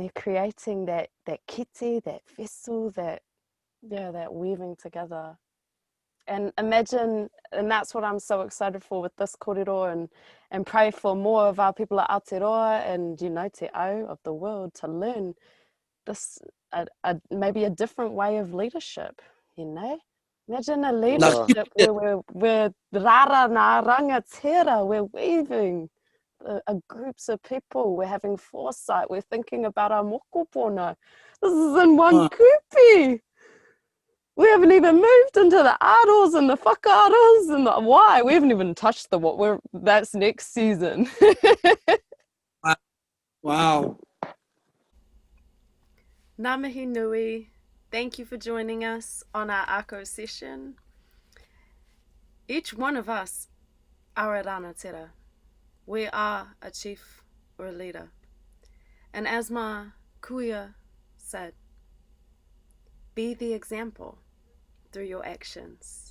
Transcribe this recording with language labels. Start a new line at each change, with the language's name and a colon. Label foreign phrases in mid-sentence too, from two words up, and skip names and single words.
English: They're creating that kitty, that vessel, that, yeah, that weaving together. And imagine, and that's what I'm so excited for with this kōrero, and pray for more of our people at Aotearoa and, you know,
Māori: te ao
English: of the world to learn this, maybe a different way of leadership, you know? Imagine a leadership where we're
Māori: rarana, rangatira,
English: we're weaving groups of people, we're having foresight, we're thinking about our mokopona. This is in one kupi. We haven't even moved into the aros and the whakaaros and the why. We haven't even touched the what. That's next season. Wow.
Māori: Ngā mihi nui.
English: Thank you for joining us on our Ako session. Each one of us are a rangatira. We are a chief or a leader. And as my kuia said, be the example through your actions.